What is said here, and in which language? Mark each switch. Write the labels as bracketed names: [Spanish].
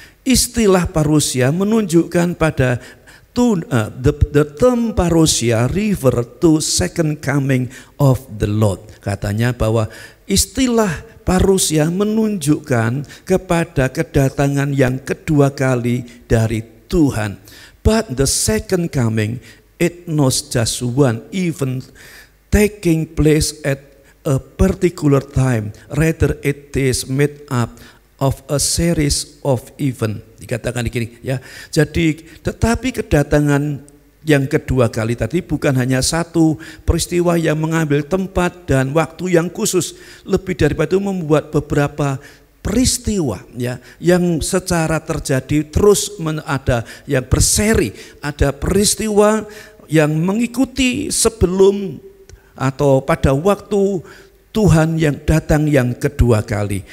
[Indonesian] Istilah parousia menunjukkan pada [English] the term parousia refer to second coming of the Lord. [Indonesian] Katanya bahwa istilah parousia menunjukkan kepada kedatangan yang kedua kali dari Tuhan. [English] But the second coming, it not just one event taking place at a particular time, rather it is made up of a series of event. [Indonesian] Dikatakan di sini ya. Jadi tetapi kedatangan yang kedua kali tadi bukan hanya satu peristiwa yang mengambil tempat dan waktu yang khusus, lebih daripada itu membuat beberapa peristiwa ya yang secara terjadi terus ada yang berseri, ada peristiwa yang mengikuti sebelum atau pada waktu Tuhan yang datang yang kedua kali.